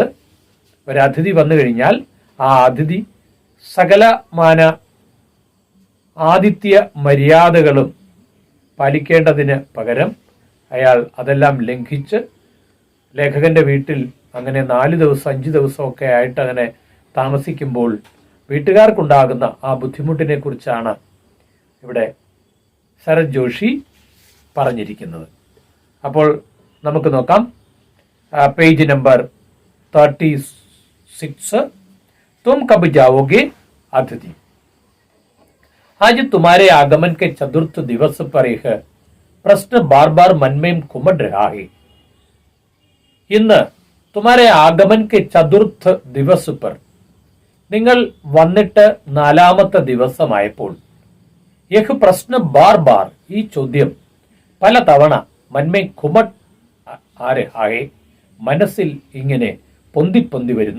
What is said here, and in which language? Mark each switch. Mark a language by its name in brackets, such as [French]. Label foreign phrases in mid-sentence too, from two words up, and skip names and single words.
[Malayalam] ഒരു അതിഥി വന്നു കഴിഞ്ഞാൽ ആ അതിഥി സകലമാന ആതിഥ്യ മര്യാദകളും പാലിക്കേണ്ടതിന് പകരം അയാൾ അതെല്ലാം ലംഘിച്ച് ലേഖകൻ്റെ വീട്ടിൽ അങ്ങനെ 4 ദിവസം 5 ദിവസമൊക്കെ ആയിട്ട് അങ്ങനെ താമസിക്കുമ്പോൾ വീട്ടുകാർക്കുണ്ടാകുന്ന ആ ബുദ്ധിമുട്ടിനെ കുറിച്ചാണ് ഇവിടെ ശരത് ജോഷി പറഞ്ഞിരിക്കുന്നത്. അപ്പോൾ നമുക്ക് നോക്കാം. പേജ് നമ്പർ 36. [Hindi] तुम कब जाओगे अतिथि. आज तुम्हारे आगमन के चतुर्थ दिवस पर यह प्रश्न बार बार मन में घुमड़ रहा है. [Malayalam] ഇന്ന് [Hindi] तुम्हारे आगमन के चतुर्थ दिवस पर, [Malayalam] നിങ്ങൾ വന്നിട്ട് 4ാമത്തെ ദിവസമായപ്പോൾ [Hindi] यह प्रश्न बार बार, [Malayalam] ഈ ചോദ്യം പല തവണ [Hindi] मन में घुमड़ रहा [Malayalam] മനസ്സിൽ ഇങ്ങനെ പൊന്തി വരുന്നു.